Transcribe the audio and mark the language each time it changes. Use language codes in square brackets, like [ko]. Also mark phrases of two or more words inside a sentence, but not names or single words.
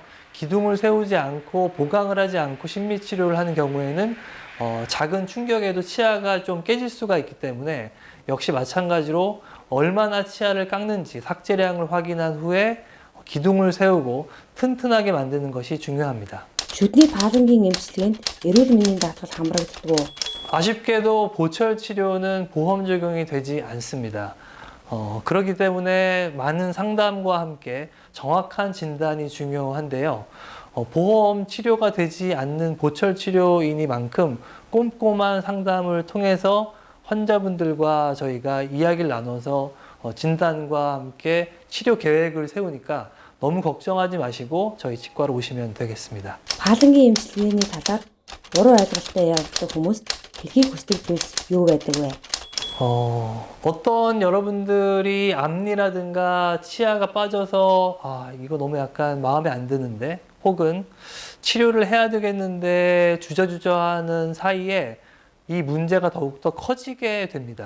[ko] 기둥을 세우지 않고 보강을 하지 않고 심미치료를 하는 경우에는 작은 충격에도 치아가 좀 깨질 수가 있기 때문에 역시 마찬가지로 얼마나 치아를 깎는지 삭제량을 확인한 후에 기둥을 세우고 튼튼하게 만드는 것이 중요합니다. [mn] Шүдний паалангийн эмчилгээнд эрүүл мэндийн даатгал хамрагддаг уу? [ko] 아쉽게도 보철 치료는 보험 적용이 되지 않습니다. 그렇기 때문에 많은 상담과 함께 정확한 진단이 중요한데요. 보험 치료가 되지 않는 보철 치료이니만큼 꼼꼼한 상담을 통해서 환자분들과 저희가 이야기를 나눠서 진단과 함께 치료 계획을 세우니까 너무 걱정하지 마시고 저희 치과로 오시면 되겠습니다. [mn] Паалангийн эмчилгээний талаар буруу ойлголттой явдаг хүмүүст хэлхийг хүсдэг зүйлс юу байдаг вэ? [ko] 어떤 여러분들이 앞니라든가 치아가 빠져서 이거 너무 약간 마음에 안 드는데 혹은 치료를 해야 되겠는데 주저주저하는 사이에 이 문제가 더욱더 커지게 됩니다.